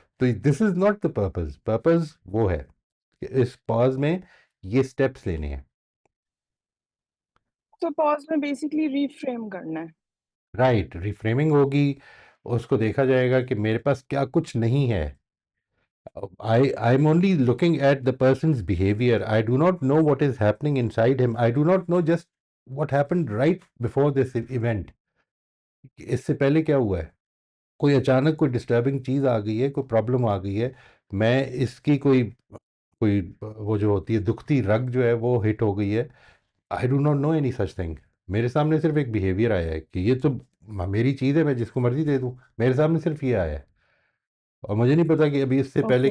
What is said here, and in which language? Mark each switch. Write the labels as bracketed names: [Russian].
[Hindi] तो [English] This is not the purpose. [Hindi] Purpose वो है कि इस पॉज में ये स्टेप्स लेने हैं। तो पॉज में बेसिकली रीफ्रेम करना है। राइट, रिफ्रेमिंग होगी, उसको देखा जाएगा कि मेरे पास क्या कुछ नहीं है। [English] I'm only looking at the person's behavior. I do not know what is happening inside him. I do not know just what happened right before this event. [Hindi] इससे पहले क्या हुआ है, कोई अचानक कोई डिस्टर्बिंग चीज़ आ गई है, कोई प्रॉब्लम आ गई है, मैं इसकी कोई कोई वो जो होती है दुखती रग जो है वो हिट हो गई है। [English] I do not know any such thing. [Hindi] मेरे सामने सिर्फ एक बिहेवियर आया है कि ये तो मेरी चीज़ है, मैं जिसको मर्जी दे दूँ, मेरे सामने सिर्फ ये आया है, और मुझे नहीं पता कि अभी इससे पहले